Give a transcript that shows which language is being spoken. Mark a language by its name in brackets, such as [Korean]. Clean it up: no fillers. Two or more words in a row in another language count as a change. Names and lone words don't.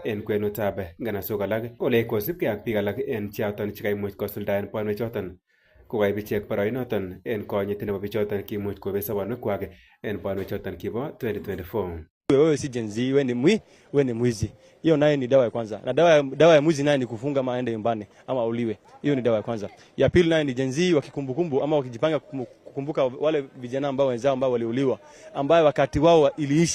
[Kalenjin] en kwenutab nganasok alak ole kosubkei ak biik alak en choton chekaimuch kosuldaen banwek choton kokaib ichek boroinoton en konyit nebo bichoton kimuch kobet sobonwekwak en banwek choton kibo 2024. [Swahili] Wewe si Gen Z, wewe ni mwizi. Hiyo naye ni dawa ya kwanza. Na dawa ya mwizi naye ni kufunga ama aende nyumbani ama auliwe. Hiyo ni dawa ya kwanza. Ya pili naye ni Gen Z wakikumbukumbu ama wakijipanga kukumbuka wale vijana ambao wenzao ambao waliuliwa, ambayo wakati wao iliisha.